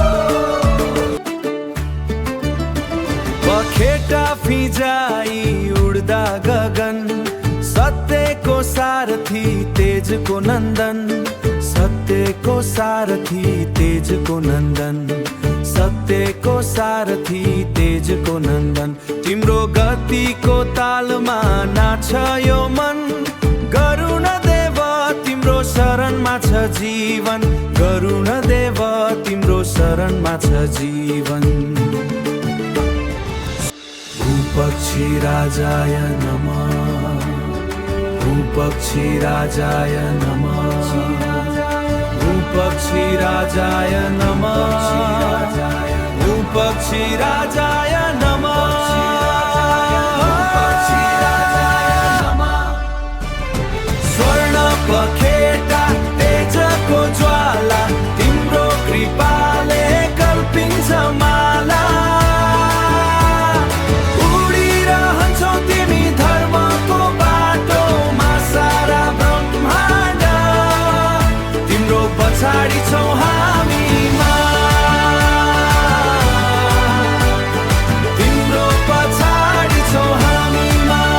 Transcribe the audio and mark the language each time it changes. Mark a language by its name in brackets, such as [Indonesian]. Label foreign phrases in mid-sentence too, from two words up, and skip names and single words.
[Nepali] पखेटा फिजाई उड्दा गगन, सत्यको सारथी तेजको नन्दन, सत्यको सारथी तेजको नन्दन, सत्यको सारथी तेजको नन्दन। तिम्रो गतिको तालमा नाच यो मन, गरुण देव तिम्रो शरणमा छ जीवन, गरुण देव तिम्रो शरणमा छ जीवन। [Sanskrit] भूपक्षी राजाय नमः, भूपक्षी राजाय नमः, भूपक्षी राजाय नमः, भूपक्षी राजाय नमः। [Nepali] स्वर्ण पखेटा तेजको ज्वाला, तिम्रो कृपाले कल्पिन्छ माला। उडिरहन्छौ तिमी धर्मको बाटोमा, सारा ब्रह्माण्ड तिम्रो पछाडि छौ हामीमा, तिम्रो पछाडि छौ हामीमा।